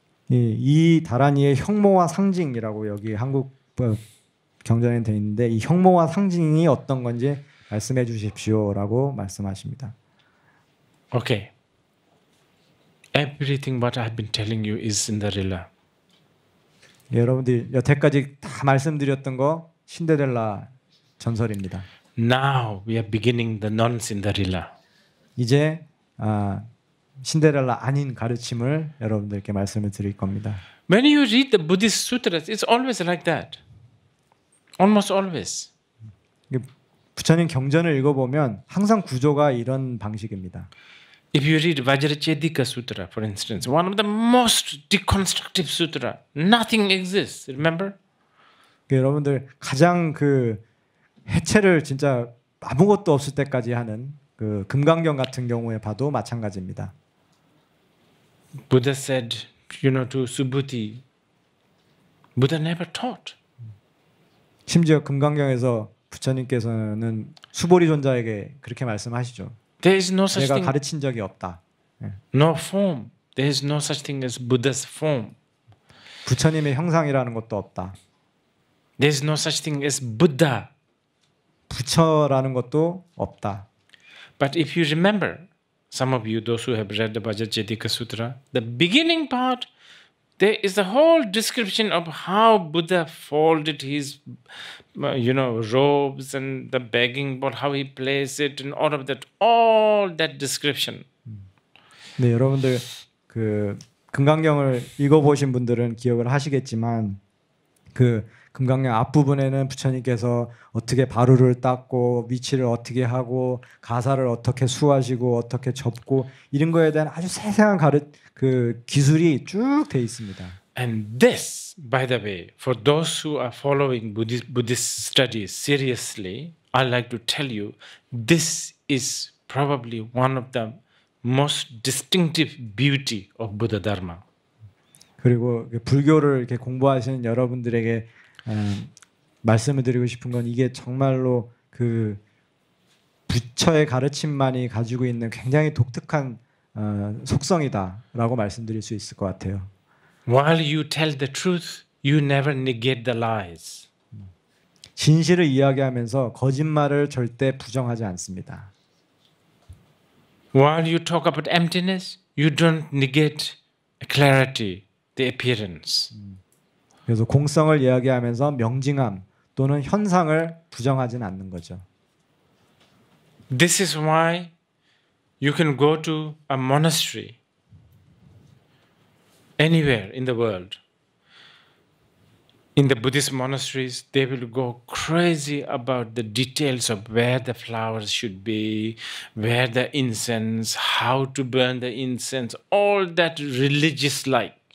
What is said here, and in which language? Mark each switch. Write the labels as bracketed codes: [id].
[ko] 이 다란이의 형모와 상징이라고 여기 한국 경전에 되어 있는데 이 형모와 상징이 어떤 건지 말씀해 주십시오라고 말씀하십니다. [en] Okay. Everything what I have been telling you is Cinderella. [ko] 여러분들 여태까지 다 말씀드렸던 거 신데렐라 전설입니다. [en] Now we are beginning the non-Cinderella. [ko] 이제 신데렐라 아닌 가르침을 여러분들께 말씀을 드릴 겁니다. [en] When you read the Buddhist sutras, it's always like that. Almost always. [ko] 부처님 경전을 읽어보면 항상 구조가 이런 방식입니다. [en] If you read Vajracchedika Sutra, for instance, one of the most deconstructive sutra, nothing exists. Remember? [ko] 여러분들 가장 그 해체를 진짜 아무것도 없을 때까지 하는 그 금강경 같은 경우에 봐도 마찬가지입니다. [en] Buddha said, to Subhuti, Buddha never taught. [ko] 심지어 금강경에서 부처님께서는 수보리 존자에게 그렇게 말씀하시죠. [en] There is no such [ko] 내가 [en] thing. [ko] 가르친 적이 없다. [en] No form. There is no such thing as Buddha's form. [ko] 부처님의 형상이라는 것도 없다. [en] There is no such thing as Buddha. [ko] 부처라는 것도 없다. [en] But if you remember, some of you, those who have read the Vajracchedika Sutra, the beginning part, there is a whole description of how Buddha folded his, robes and the begging bowl, how he placed it, and all that description. [ko] 네, 여러분들 그 금강경을 읽어보신 분들은 기억을 하시겠지만 그 금강경 앞부분에는 부처님께서 어떻게 바루를 닦고 위치를 어떻게 하고 가사를 어떻게 수하시고 어떻게 접고 이런 거에 대한 아주 세세한 그 기술이 쭉 돼 있습니다. [en] And this, by the way, for those who are following Buddhist studies seriously, I'd like to tell you, this is probably one of the most distinctive beauty of Buddha Dharma. [ko] 그리고 불교를 이렇게 공부하시는 여러분들에게 말씀을 드리고 싶은 건 이게 정말로 그 부처의 가르침만이 가지고 있는 굉장히 독특한 속성이다라고 말씀드릴 수 있을 것 같아요. [en] While you tell the truth, you never negate the lies. [ko] 진실을 이야기하면서 거짓말을 절대 부정하지 않습니다. [en] While you talk about emptiness, you don't negate clarity, the appearance. [ko] 그래서 공성을 이야기하면서 명징함 또는 현상을 부정하지는 않는 거죠. [en] This is why you can go to a monastery anywhere in the world. In the Buddhist monasteries, they will go crazy about the details of where the flowers should be, where the incense, how to burn the incense, all that religious like.